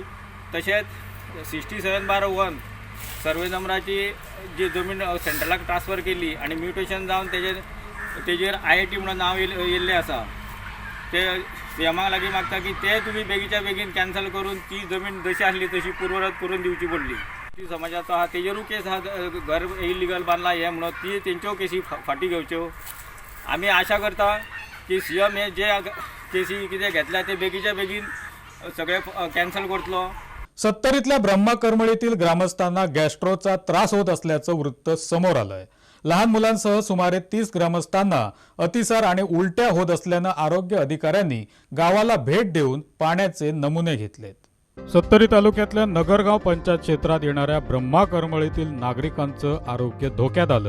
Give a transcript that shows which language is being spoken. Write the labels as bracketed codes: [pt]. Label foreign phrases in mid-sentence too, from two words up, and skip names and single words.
[kok] तशेंच 67/1 सर्वे नंबराची जी जमीन सेंट्रलाक ट्रान्सफर केली आनी म्युटेशन जावन तेजेर IIT म्हणून नांव येयल्लें आसा, ते CMाक लागीं मागता की ते तुमी बेगीच्या बेगीन कॅन्सल करून ती जमीन जशी आसली तशी पूर्वरत करून दिवची पडली. ती समाजाचो आहा तेजेरूय केस आहा, घर इलिगल बांदला हे म्हणून ती तेंच्यो केसी फाटी घेवच्यो. आमी आशा करता की CM हे जे केसी कितें घेतल्या ते बेगीच्या बेगीन सगळे कॅन्सल करतलो. [mr] सत्तरीतल्या ब्रह्मा करमळीतील ग्रामस्थांना गॅस्ट्रोचा त्रास होत असल्याचं वृत्त समोर आलंय. लहान मुलांसह सुमारे 30 ग्रामस्थांना अतिसार आणि उलट्या होत असल्यानं आरोग्य अधिकाऱ्यांनी गावाला भेट देऊन पाण्याचे नमुने घेतलेत. सत्तरी तालुक्यातल्या नगरगाव पंचायत क्षेत्रात येणाऱ्या ब्रह्मा करमळीतील नागरिकांचं आरोग्य धोक्यात आलंय.